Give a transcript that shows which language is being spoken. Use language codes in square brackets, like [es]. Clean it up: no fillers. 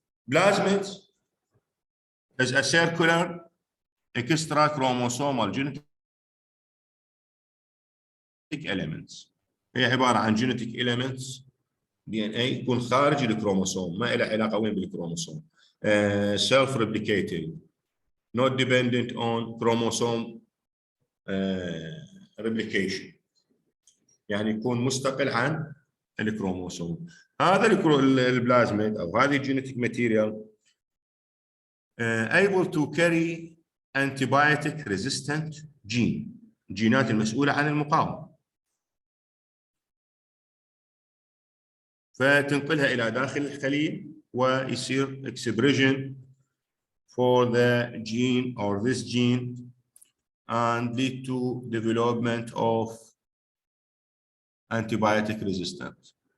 [en] Plasmid is a circular extra chromosomal genetic elements. [ar] هي عبارة عن genetic elements DNA يكون خارج الكروموسوم، ما له علاقة وين بالكروموسوم. [en] Self-replicating, not dependent on chromosome replication. [ar] يعني يكون مستقل عن الكروموسوم. هذا البلازميد أو هذه [en] genetic material able to carry antibiotic resistant gene، [ar] جينات المسؤولة عن المقاومة، فتنقلها إلى داخل الخلية ويصير [en] expression for the gene or this gene and lead to development of antibiotic resistance.